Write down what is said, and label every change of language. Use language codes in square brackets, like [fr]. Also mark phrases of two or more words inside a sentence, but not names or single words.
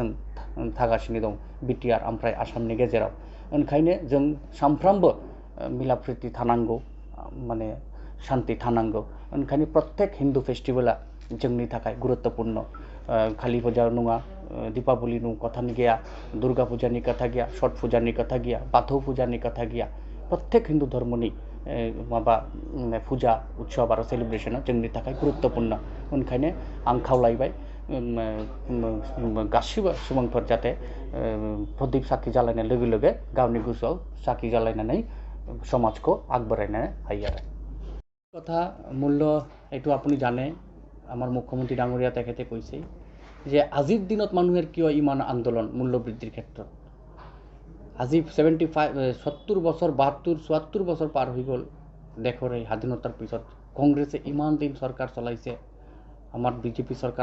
[brx] थागासिनो दं बिटिआर ओमफ्राय आसामनि गेजेराव ओंखायनो जों सानफ्रामबो मिला प्रिति थानांगौ माने शान्ति थानांगौ ओंखायनो प्रत्येक [en] Hindu festival [brx] जोंनि थाखाय गुरुत्वपूर्ण काली फुजा नङा दीपावलीनि कथा गैया दुर्गा फुजानि कथा गैया छठ फुजानि कथा गैया बाथौ फुजानि कथा गैया प्रत्येक हिन्दू धर्मनि फुजा उत्सव आरो सेलिब्रेशना जोंनि थाखाय गुरुत्वपूर्ण ओंखायनो आं खावलायबाय गासिबो सुबुंफोर जाहाथे प्रदीप साखि जलायनाय लोगो लोगो गावनि गोसोआव साखि जलायनानै समाजखौ আগবঢ়াইनो हायो आरो [as] কথা মূল্য এইটো আপুনি জানে আমাৰ মুখ্যমন্ত্ৰী ডাঙৰীয়া তেখেতে কৈছে যে আজিৰ দিনত মানুহৰ কিয় ইমান আন্দোলন মূল্য বৃদ্ধিৰ ক্ষেত্ৰত আজি 70 বছৰ 72 74 বছৰ পাৰ হৈ গ'ল দেশৰ এই স্বাধীনতাৰ পিছত কংগ্ৰেছে ইমান দিন চৰকাৰ চলাইছে আমাৰ বিজেপি চৰকাৰ